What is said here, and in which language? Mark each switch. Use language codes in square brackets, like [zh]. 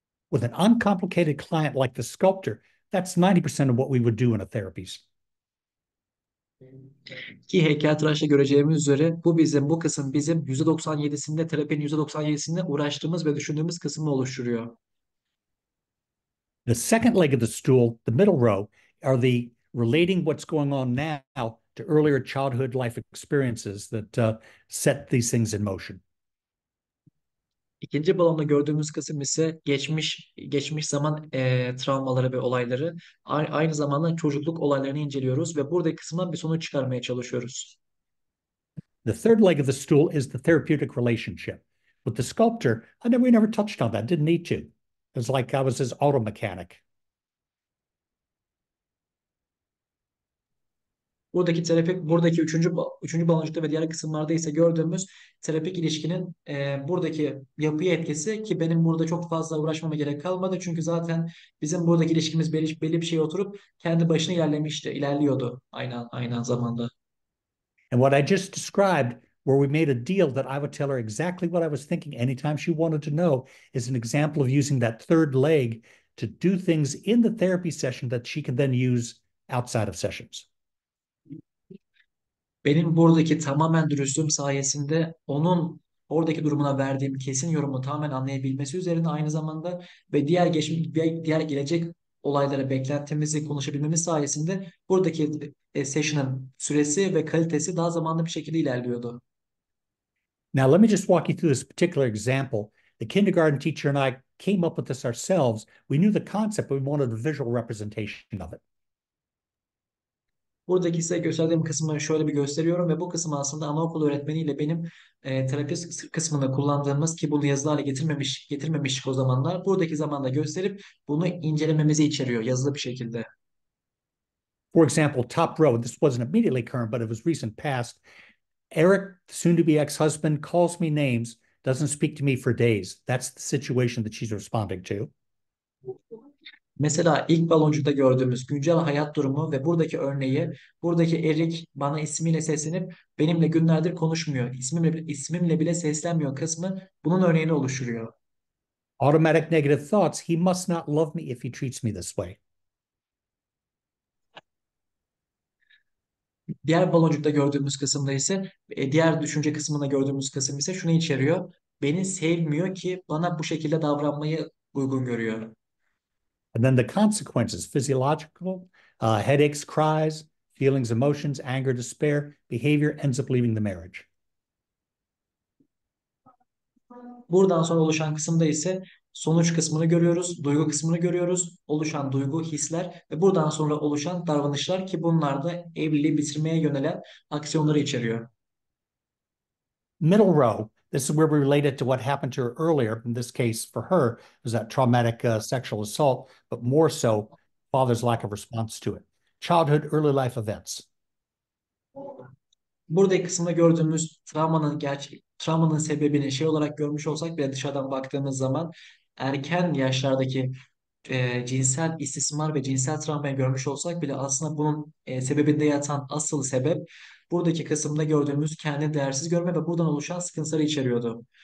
[en] With an uncomplicated client like the sculptor, that's 90% of what we would do in a therapies. [tr] Ki heykeltıraşta göreceğimiz üzere bu kısım bizim %97'sinde terapinin %97'sinde uğraştığımız ve düşündüğümüz kısmı oluşturuyor. [en] The second leg of the stool, the middle row, are the relating what's going on now to earlier childhood life experiences that set these things in motion. [tr] İkinci balonda gördüğümüz kısım ise geçmiş zaman travmaları ve olayları aynı zamanda çocukluk olaylarını inceliyoruz ve buradaki kısımdan bir sonuç çıkarmaya çalışıyoruz. [en] The third leg of the stool is the therapeutic relationship. With the sculptor, we never touched on that, didn't need to. It was like I was his auto mechanic. [tr] Buradaki üçüncü baloncukta ve diğer kısımlarda ise gördüğümüz terapik ilişkinin buradaki yapıya etkisi ki benim burada çok fazla uğraşmama gerek kalmadı. Çünkü zaten bizim buradaki ilişkimiz belli bir şeye oturup kendi başına ilerliyordu aynı zamanda. [en] And what I just described, where we made a deal that I would tell her exactly what I was thinking anytime she wanted to know, is an example of using that third leg to do things in the therapy session that she can then use outside of sessions. [tr] Benim buradaki tamamen dürüstlüğüm sayesinde onun oradaki durumuna verdiğim kesin yorumu tamamen anlayabilmesi üzerine aynı zamanda ve diğer gelecek olaylara beklentimizi konuşabilmemiz sayesinde buradaki session'ın süresi ve kalitesi daha zamanlı bir şekilde ilerliyordu. [en] Now, let me just walk you through this particular example. The kindergarten teacher and I came up with this ourselves. We knew the concept, but we wanted a visual representation of it. [tr] Buradaki size gösterdiğim kısmı şöyle bir gösteriyorum ve bu kısım aslında anaokulu öğretmeniyle benim terapi kısmında kullandığımız ki bunu yazılarla getirmemiştik o zamanlar. Buradaki zamanda gösterip bunu incelememizi içeriyor yazılı bir şekilde. [en] For example, top row, this wasn't immediately current, but it was recent past. Eric, soon to be ex-husband, calls me names, doesn't speak to me for days. That's the situation that she's responding to. [tr] Mesela ilk baloncukta gördüğümüz güncel hayat durumu ve buradaki Erik bana ismiyle seslenip benimle günlerdir konuşmuyor. İsmimle bile seslenmiyor kısmı bunun örneğini oluşturuyor. [en] Automatic negative thoughts, he must not love me if he treats me this way. [tr] Diğer baloncukta gördüğümüz kısımda ise diğer düşünce kısmında gördüğümüz kısım ise şunu içeriyor. Beni sevmiyor ki bana bu şekilde davranmayı uygun görüyor. [en] And then the consequences, physiological, headaches, cries, feelings, emotions, anger, despair, behavior ends up leaving the marriage. [tr] Buradan sonra oluşan kısımda ise sonuç kısmını görüyoruz, duygu kısmını görüyoruz, oluşan duygu, hisler ve buradan sonra oluşan davranışlar ki bunlar da evliliği bitirmeye yönelen aksiyonları içeriyor. [en] Middle row, this is where we relate it to what happened to her earlier. In this case, for her, was that traumatic sexual assault, but more so, father's lack of response to it. Childhood, early life events. [tr] Buradaki kısımda gördüğümüz travmanın sebebini şey olarak görmüş olsak bile dışarıdan baktığımız zaman erken yaşlardaki cinsel istismar ve cinsel travmayı görmüş olsak bile aslında bunun sebebinde yatan asıl sebep buradaki kısımda gördüğümüz kendini değersiz görme ve buradan oluşan sıkıntıları içeriyordu.